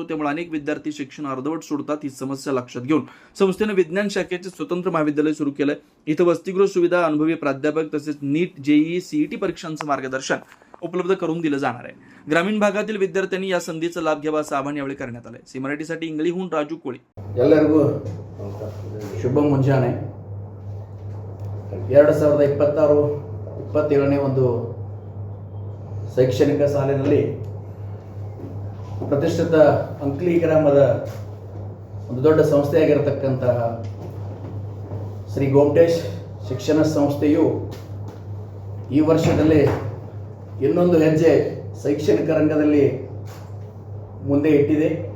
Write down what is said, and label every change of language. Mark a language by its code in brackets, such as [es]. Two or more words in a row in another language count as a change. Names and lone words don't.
[mr] त्यामुळे अनेक विद्यार्थी शिक्षण अर्धवट सोडतात. ही समस्या लक्षात घेऊन संस्थेने विज्ञान शाखेचे स्वतंत्र महाविद्यालय सुरू केलंय. इथं वसतिगृह सुविधा, अनुभवी प्राध्यापक तसेच नीट, जेईई, सीईटी परीक्षांचं मार्गदर्शन उपलब्ध करून दिलं जाणार आहे. ग्रामीण भागातील विद्यार्थ्यांनी या संधीचा लाभ घ्यावा असं आवाहन यावेळी करण्यात आलंय. सी मराठीसाठी इंगळीहून राजू कोळी. [kn] ಎಲ್ಲರಿಗೂ ಶುಭ ಮುಂಜಾನೆ. 2026-27ನೇ ಒಂದು ಶೈಕ್ಷಣಿಕ ಸಾಲಿನಲ್ಲಿ ಪ್ರತಿಷ್ಠಿತ ಅಂಕ್ಲಿ ಗ್ರಾಮದ ಒಂದು ದೊಡ್ಡ ಸಂಸ್ಥೆಯಾಗಿರತಕ್ಕಂತಹ ಶ್ರೀ ಗೋಮಟೇಶ್ ಶಿಕ್ಷಣ ಸಂಸ್ಥೆಯು ಈ ವರ್ಷದಲ್ಲಿ ಇನ್ನೊಂದು ಹೆಜ್ಜೆ ಶೈಕ್ಷಣಿಕ ರಂಗದಲ್ಲಿ ಮುಂದೆ ಇಟ್ಟಿದೆ.